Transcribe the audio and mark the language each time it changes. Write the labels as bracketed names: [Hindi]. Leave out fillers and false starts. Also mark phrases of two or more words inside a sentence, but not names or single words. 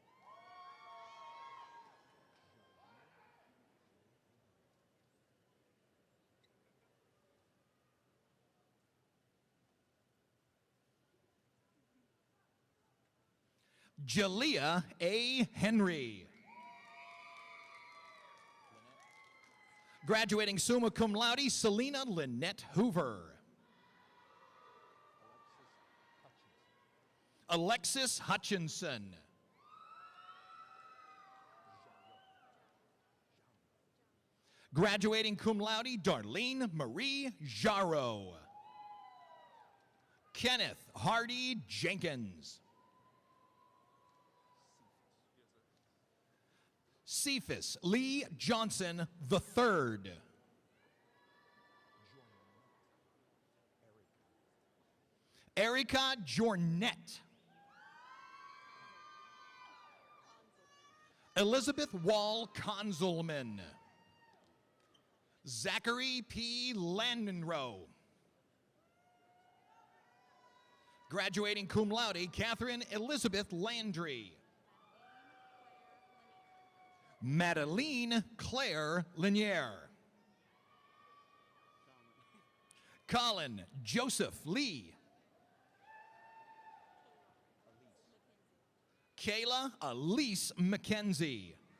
[English] Jalea A. Henry. Graduating [Latin] summa cum laude, [English] Selena Lynette Hoover. Alexis Hutchinson. Graduating [Latin] cum laude, [English] Darlene Marie Jarreau. Kenneth Hardy Jenkins. Cephas Lee Johnson III. Erica Jornette. Elizabeth Wall Consulman. Zachary P. Landenrow. [Latin] Graduating cum laude, [English] Catherine Elizabeth Landry. Madeline Claire Lanier. Colin Joseph Lee. Kayla Elise McKenzie.